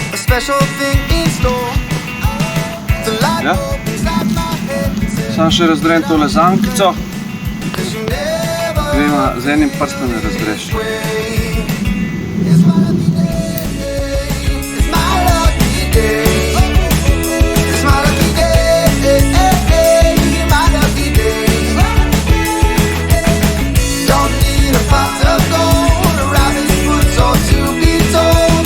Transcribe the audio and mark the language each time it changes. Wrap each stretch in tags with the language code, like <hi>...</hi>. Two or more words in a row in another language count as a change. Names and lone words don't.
<en>special thing in store. The light</en> <sl>Ja.</sl> <en>bulb inside my head says</en> <sl>Sam še razdrem tole zankico.</sl> <en>'cause you never</en> <sl>Gremo z enim prstom ne razdreš.</sl> <en>It's my lucky day. It's my lucky day. It's my lucky day. My lucky day. Don't need a pot of gold, a rabbit's foot or to be told.</en>